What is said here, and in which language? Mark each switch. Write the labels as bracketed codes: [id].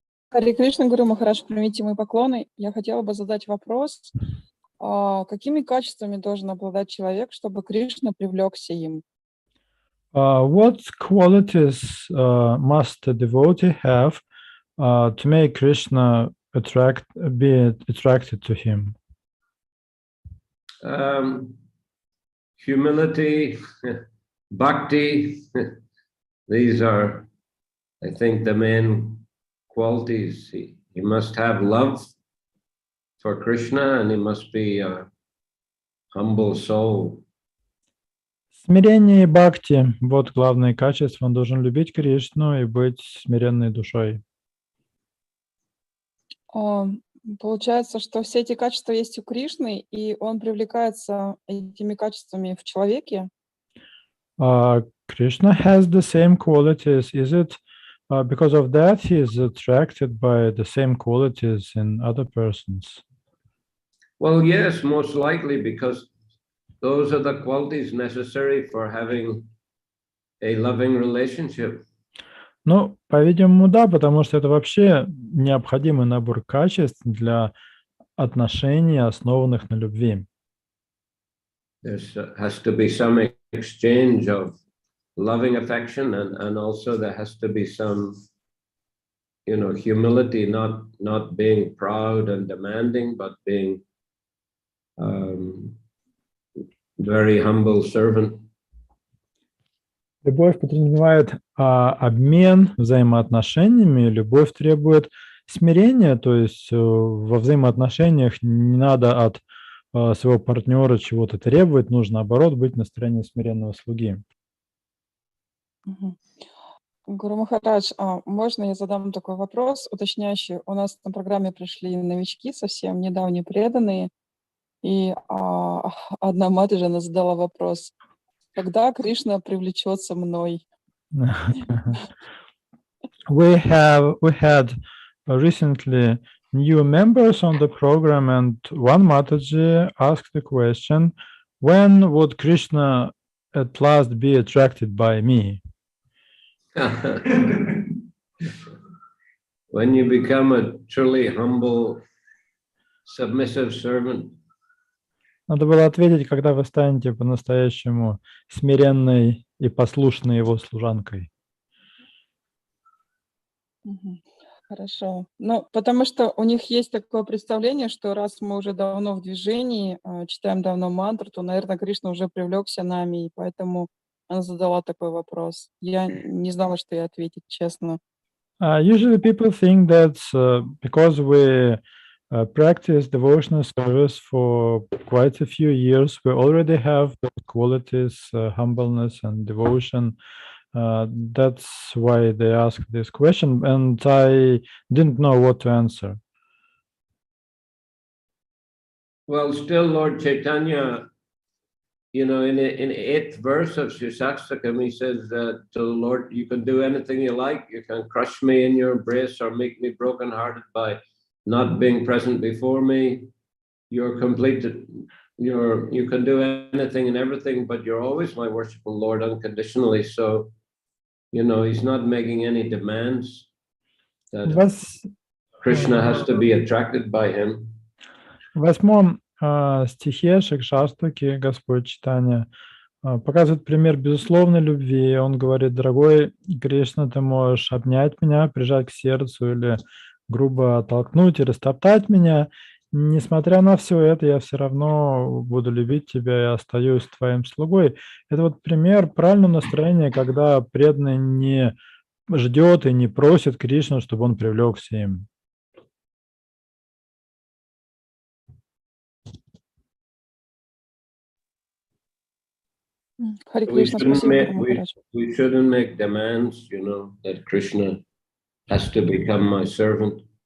[ru] Харе Кришна, Гуру Махарадж, примите мои поклоны. Я хотела бы задать вопрос, какими качествами должен обладать человек, чтобы Кришна привлекся им? [en] What qualities must a devotee have to make Krishna be attracted to him? Humility, bhakti, these are, I think, the main qualities. He must have love for Krishna and he must be a humble soul. [ru] Смирение и бхакти – вот главные качества. Он должен любить Кришну и быть смиренной душой. Получается, что все эти качества есть у Кришны, и он привлекается этими качествами в человеке? [en] Krishna has the same qualities. Is it because of that he is attracted by the same qualities in other persons? Well, yes, most likely, because those are the qualities necessary for having a loving relationship. [ru] Ну, по-видимому, да, потому что это вообще необходимый набор качеств для отношений, основанных на любви. [en] There has to be some exchange of loving affection, and also there has to be some, humility, not being proud and demanding, but being very humble servant. [ru] Любовь подразумевает обмен взаимоотношениями. Любовь требует смирения, то есть во взаимоотношениях не надо от своего партнера чего-то требовать, нужно, наоборот, быть на стороне смиренного слуги. Гуру Махарадж, можно я задам такой вопрос уточняющий? У нас на программе пришли новички, совсем недавние преданные, и одна матушка она задала вопрос: когда Кришна привлечется мной? [en] We had recently new members on the program, and one Mataji asked the question, when would Krishna at last be attracted by me? When you become a truly humble, submissive servant. [ru] Надо было ответить, когда вы станете по-настоящему смиренной и послушной его служанкой. Хорошо. Ну, потому что у них есть такое представление, что раз мы уже давно в движении, читаем давно мантру, то, наверное, Кришна уже привлекся нами, и поэтому она задала такой вопрос. Я не знала, что ей ответить, честно. [en] Usually people think that because we practice devotional service for quite a few years, we already have the qualities, humbleness and devotion. That's why they asked this question, and I didn't know what to answer. Well, still Lord Chaitanya, in the 8th verse of Shishakstakam, he says to the Lord, you can do anything you like. You can crush me in your embrace or make me brokenhearted by not being present before me. You're completed. You can do anything and everything, but you're always my worshipful Lord unconditionally. So, he's not making any demands that Krishna has to be attracted by him. [ru] В 8 стихе Шикшаштаки Господь Чайтанья показывает пример безусловной любви. Он говорит: дорогой Кришна, ты можешь обнять меня, прижать к сердцу или грубо оттолкнуть и растоптать меня. Несмотря на все это, я все равно буду любить тебя и остаюсь твоим слугой. Это вот пример правильного настроения, когда преданный не ждет и не просит Кришну, чтобы он привлекся им. Хари Кришна, спасибо, Гуру Махарадж. [en] We shouldn't make demands, that Krishna has to become my servant.